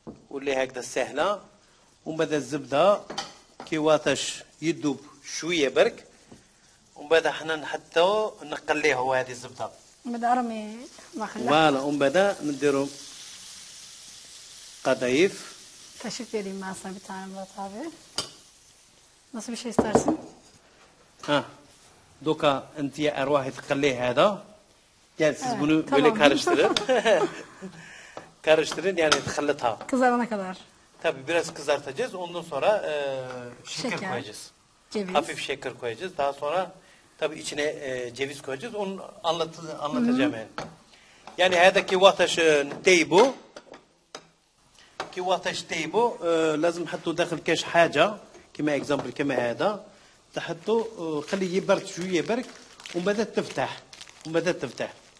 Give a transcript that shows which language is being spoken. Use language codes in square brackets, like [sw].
[ar] واللي هكذا سهلة ومن بعد الزبدة كي واطش يدوب شوية برك ومن بعد احنا نحطو نقليه هو هذه الزبدة بعد ارمي ما خلاه. فوالا ومن بعد نديرو kadayıf. [tr] Kaşık vereyim ben sana bir tane Murat abi. Nasıl bir şey istersin? Ha. [ar] Doka انت اروح تقليه هذا. [tr] Gel siz Evet, bunu tamam. böyle karıştırın. Karıştırın yani [ar] تخلطها. [tr] Kızarana kadar. Tabii biraz kızartacağız. Ondan sonra şeker koyacağız. Ceviz. Hafif şeker koyacağız. Daha sonra tabii içine ceviz koyacağız. Onu anlatacağım yani. [ar] Yani هذا وقتاش نطيبو كي وقتاش طيبوا لازم نحطوا داخل كاش حاجه كما اكزامبل كما هذا تحطوا خليه يبرد شويه برك ومن بعد تفتح